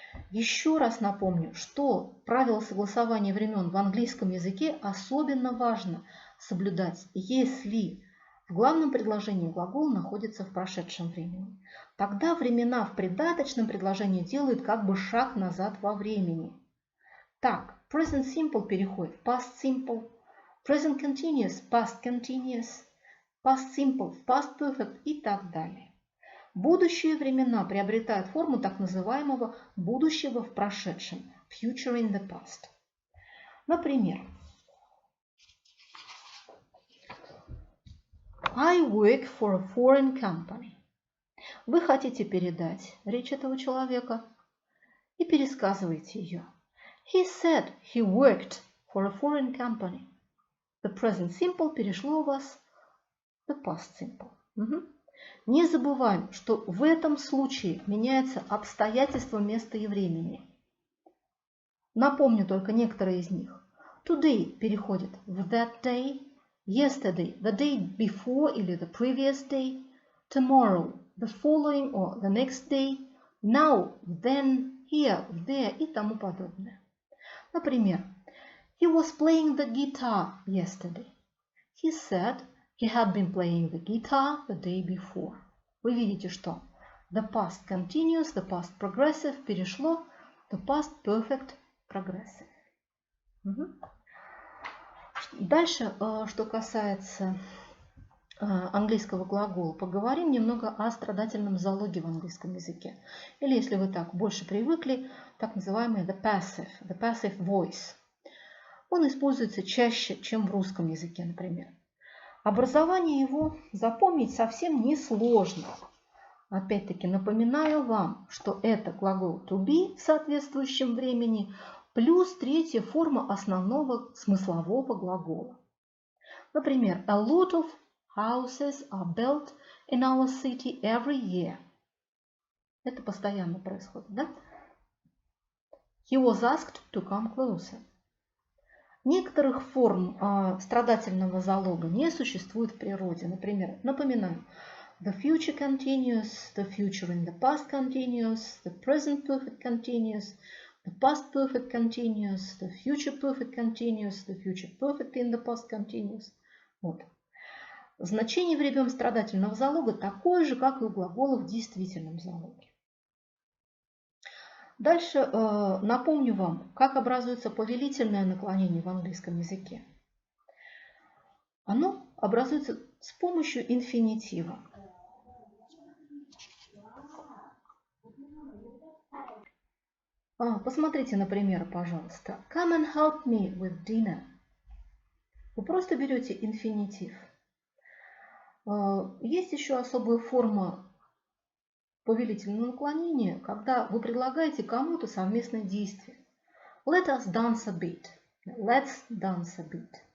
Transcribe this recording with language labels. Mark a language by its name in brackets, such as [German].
[Russian] Еще раз напомню, что правила согласования времен в английском языке особенно важно соблюдать, если в главном предложении глагол находится в прошедшем времени. Тогда времена в придаточном предложении делают как бы шаг назад во времени. [English] Так, present simple [Russian] переходит в [English] past simple, present continuous, past continuous, past simple, past perfect [Russian] и так далее. Будущие времена приобретают форму так называемого будущего в прошедшем, future in the past. [English] Например, I work for a foreign company. [Russian] Вы хотите передать речь этого человека и пересказываете ее. [English] He said he worked for a foreign company. The present simple [Russian] перешло у вас [English] the past simple. [Russian] Не забываем, что в этом случае меняется обстоятельства места и времени. Напомню только некоторые из них. [English] Today [Russian] переходит в [English] that day, yesterday, the day before или the previous day, tomorrow, the following or the next day, now, then, here, there [Russian] и тому подобное. [English] Например, he was playing the guitar yesterday. He said he had been playing the guitar the day before. [Russian] Вы видите, что [English] the past continuous, the past progressive [Russian] перешло [English] the past perfect progressive. [Russian] Дальше, что касается английского глагола, поговорим немного о страдательном залоге в английском языке. Или, если вы так больше привыкли, так называемый the passive voice. Он используется чаще, чем в русском языке, например. Образование его запомнить совсем несложно. Опять-таки напоминаю вам, что это глагол to be в соответствующем времени плюс третья форма основного смыслового глагола. [English] Например, a lot of houses are built in our city every year. [Russian] Это постоянно происходит, да? [English] He was asked to come closer. [Russian] Некоторых форм страдательного залога не существует в природе. Например, напоминаю, [English] the future continuous, the future in the past continuous, the present perfect continuous, the past perfect continuous, the future perfect continuous, the future perfect in the past continuous. [Russian] Вот. Значение времен страдательного залога такое же, как и у глагола в действительном залоге. Дальше напомню вам, как образуется повелительное наклонение в английском языке. Оно образуется с помощью инфинитива. Посмотрите на пример, пожалуйста. [English] Come and help me with dinner. [Russian] Вы просто берете инфинитив. Есть еще особая форма повелительного наклонения, когда вы предлагаете кому-то совместное действие. [English] Let us dance a bit. Let's dance a bit.